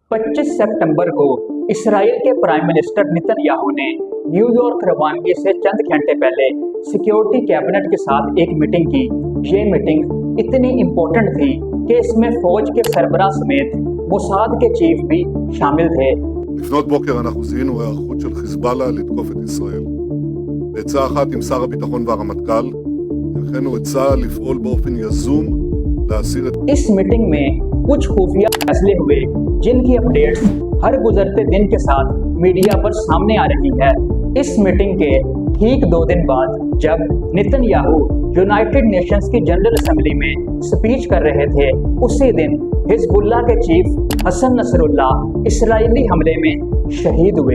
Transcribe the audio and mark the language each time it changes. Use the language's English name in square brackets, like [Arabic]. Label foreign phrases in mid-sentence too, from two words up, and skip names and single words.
[Hindi] 25 सितंबर को इसराइल के [English] prime minister [Hindi] नेतन्याहू ने न्यूयॉर्क रवानगी से चंद घंटे पहले [English] security cabinet [Hindi] के साथ एक मीटिंग की। ये मीटिंग इतनी इम्पोर्टेंट थी कि इसमें फौज के सरबराह समेत मोसाद के चीफ भी शामिल थे। [Hebrew] לפנות בוקר אנחנו זיהינו היערכות של חיזבאללה לתקוף את ישראל. בעצה אחת עם שר הביטחון והרמטכ"ל, הנחינו את צה"ל לפעול באופן יזום להסיר את... [Hindi] इस मीटिंग में कुछ खुफिया फैसले हुए जिनकी अपडेट्स हर गुजरते दिन के साथ मीडिया पर सामने आ रही है। इस मीटिंग के ठीक 2 दिन बाद जब नेतन्याहू [English] United Nations [Hindi] की [English] General Assembly [Hindi] में स्पीच कर रहे थे, उसी दिन हिजबुल्लाह के चीफ हसन नसरुल्लाह इस्राएली हमले में शहीद हुए।